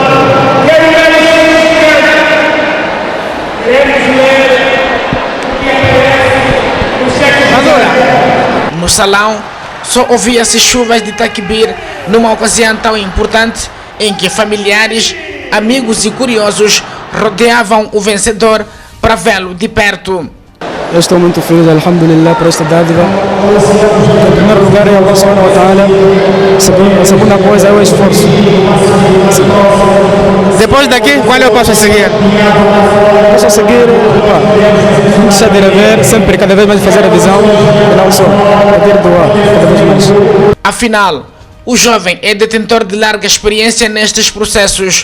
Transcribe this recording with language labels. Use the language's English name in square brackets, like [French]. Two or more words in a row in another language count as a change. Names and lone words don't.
[Portuguese] No salão, só ouvia-se chuvas de takbir numa ocasião tão importante em que familiares, amigos e curiosos rodeavam o vencedor para vê-lo de perto. Eu estou muito feliz, alhamdulillah, por esta dádiva. Em primeiro lugar é [Arabic] الله سبحانه وتعالى. [Portuguese] A segunda coisa é o esforço. Depois daqui, qual é o passo a seguir? O passo a seguir, não deixar de rever, sempre cada vez mais fazer a visão, e não só, pedir doar, cada vez mais. Afinal, o jovem é detentor de larga experiência nestes processos.